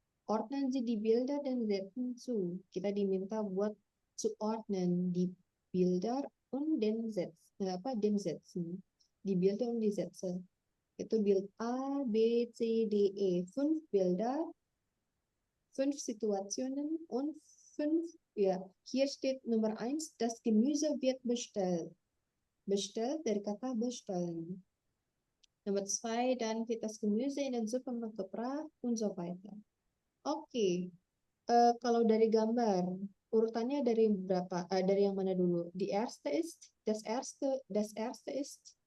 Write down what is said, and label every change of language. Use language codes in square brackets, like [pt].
[de] Ordnen Sie die Bilder dan setzen zu. [id] Kita diminta buat [de] zu ordnen die Bilder und den den Sätzen. Die Bilder und die Sätze. Itu Bild A, B, C, D, E. 5 Bilder, 5 Situationen und 5, ja, hier steht Nummer 1, das Gemüse wird bestellt. [id] Bestellt dari kata bestellen. [de] Nummer 2, dann wird das Gemüse in den Supermarkt gebracht und so weiter. [id] Oke, kalau dari gambar, urutannya dari berapa? Dari yang mana dulu? [de] Die erste ist, das erste ist.